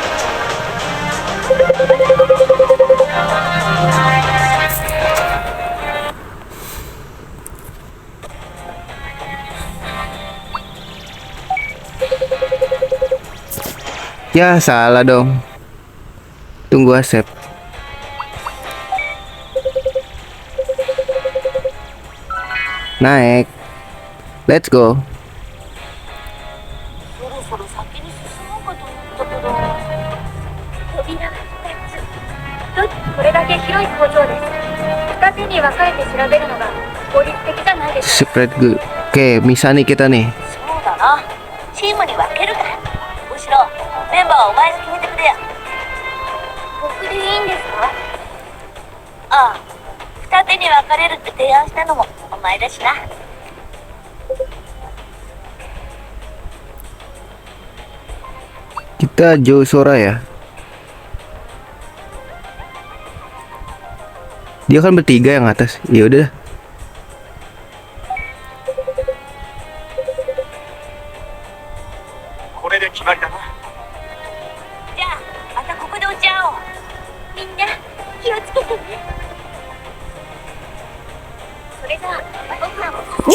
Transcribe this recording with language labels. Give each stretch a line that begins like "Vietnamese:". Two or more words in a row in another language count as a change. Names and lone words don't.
Indonesian: Ya, salah dong. Tunggu accept. Naik.
English: Let's go.
Japanese: そろそろ先に進もうかと思ったけど。扉が2つ。これだけ広い工場です。二手に分かれて調べるのが効率的じゃないですか。
English: Spread good.
Indonesian: Oke, bisa nih kita nih.
Japanese: そうだな。チームに分けるか。むしろメンバーはお前が決めてくれや。僕でいいんですか？ああ。二手に分かれるって提案したのもお前だしな。
Indonesian: Kita Joe Sora ya. Dia kan bertiga yang atas. Ya udah.
Japanese: これで決まりだな。じゃあまたここで落ち合おう。みんな気をつけてね。それじゃあ僕らも